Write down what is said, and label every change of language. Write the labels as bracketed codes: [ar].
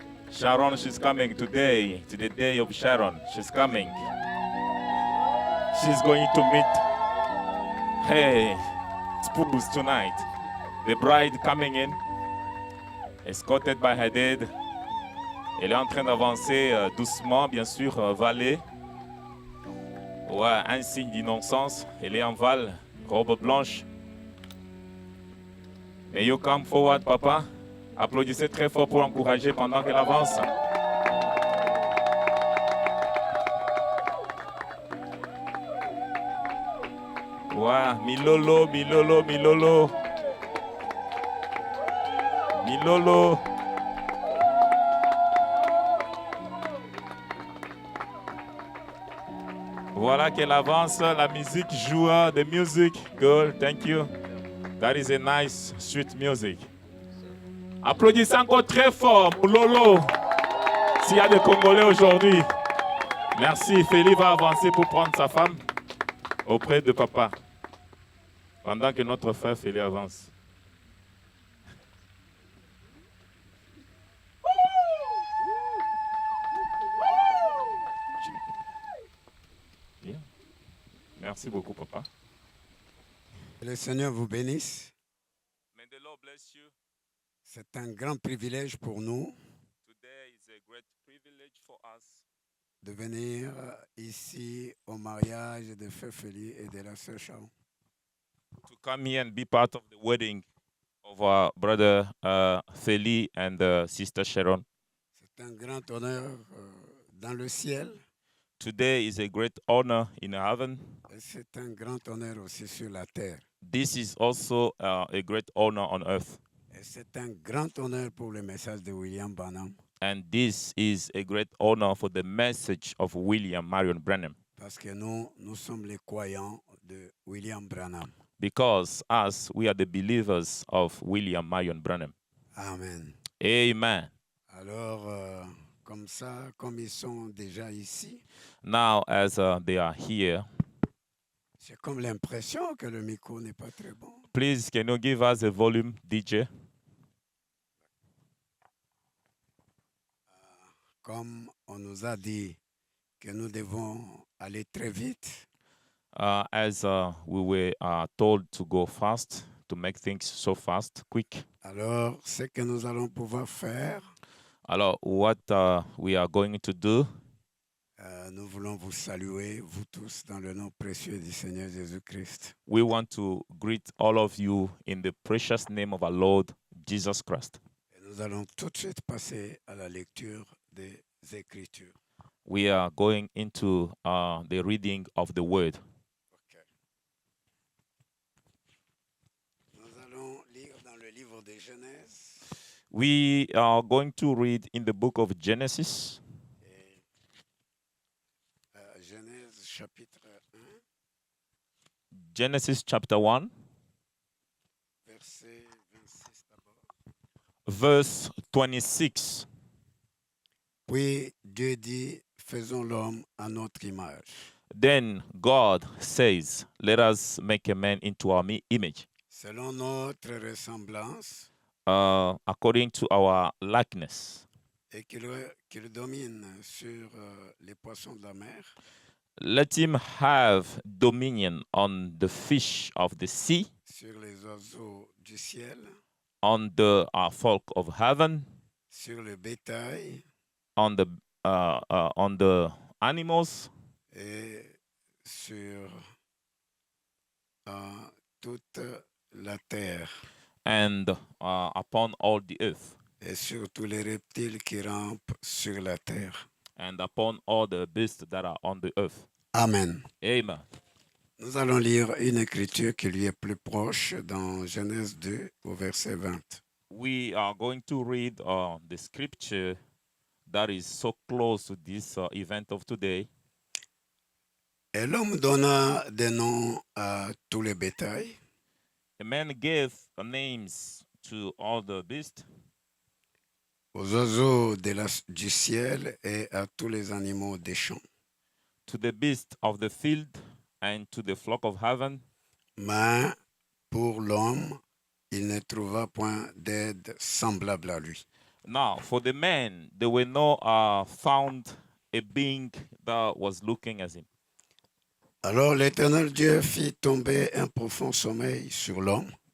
[en] Sharon, she's coming today, to the day of Sharon. She's coming. She's going to meet, hey, spouse tonight. The bride coming in, escorted by her dad. [fr] Elle est en train d'avancer doucement, bien sûr, valet. Ouais, un signe d'innocence. Elle est en val, robe blanche. [en] May you come forward, papa. [fr] Applaudissez très fort pour l'encourager pendant qu'elle avance. Ouais, Milolo, Milolo, Milolo. Milolo. Voilà qu'elle avance, la musique joue, [en] the music, good, thank you. That is a nice, sweet music. [fr] Applaudissez encore très fort pour Lolo. S'il y a des Congolais aujourd'hui. Merci, Félix va avancer pour prendre sa femme auprès de papa. Pendant que notre frère Félix avance. Merci beaucoup, papa. Que le Seigneur vous bénisse. [en] May the Lord bless you. [fr] C'est un grand privilège pour nous [en] Today is a great privilege for us [fr] de venir ici au mariage de Frère Félix et de la sœur Sharon. [en] to come here and be part of the wedding of our brother Feli and sister Sharon. [fr] C'est un grand honneur dans le ciel [en] Today is a great honor in heaven. [fr] et c'est un grand honneur aussi sur la terre. [en] This is also a great honor on earth. [fr] Et c'est un grand honneur pour le message de William Branham [en] And this is a great honor for the message of William Marion Branham. [fr] parce que nous sommes les croyants de William Branham. [en] Because us, we are the believers of William Marion Branham. Amen. Amen. [fr] Alors, comme ça, comme ils sont déjà ici, [en] Now, as they are here, [fr] j'ai comme l'impression que le micro n'est pas très bon. [en] please, can you give us a volume, DJ? [fr] Comme on nous a dit que nous devons aller très vite, [en] As we were told to go fast, to make things so fast, quick. [fr] alors ce que nous allons pouvoir faire, [en] Alors, what we are going to do, [fr] nous voulons vous saluer, vous tous, dans le nom précieux du Seigneur Jésus-Christ. [en] we want to greet all of you in the precious name of our Lord Jesus Christ. [fr] Et nous allons tout de suite passer à la lecture des Écritures. [en] We are going into the reading of the Word. Ok. [fr] Nous allons lire dans le livre de Genèse, [en] We are going to read in the book of Genesis, [fr] et, Genèse chapitre 1, [en] Genesis chapter 1, [fr] verset 26 d'abord. [en] verse 26. [fr] Puis Dieu dit, faisons l'homme à notre image, [en] Then God says, let us make a man into our image, [fr] selon notre ressemblance, [en] according to our likeness. [fr] et qu'il domine sur les poissons de la mer, [en] Let him have dominion on the fish of the sea, [fr] sur les oiseaux du ciel, [en] on the folk of heaven, [fr] sur le bétail [en] on the animals, [fr] et sur toute la terre, [en] and upon all the earth, [fr] et sur tous les reptiles qui rampent sur la terre. [en] and upon all the beasts that are on the earth. Amen. Amen. [fr] Nous allons lire une écriture qui lui est plus proche dans Genèse 2 au verset 20. [en] We are going to read the scripture that is so close to this event of today. [fr] Et l'homme donna des noms à tous les bétails, [en] A man gave names to all the beasts, [fr] aux oiseaux du ciel et à tous les animaux des champs. [en] to the beasts of the field, and to the flock of heaven. [fr] Mais pour l'homme, il ne trouva point d'aide semblable à lui. [en] Now, for the man, there were no found a being that was looking as him. [fr] Alors l'Éternel Dieu fit tomber un profond sommeil sur l'homme,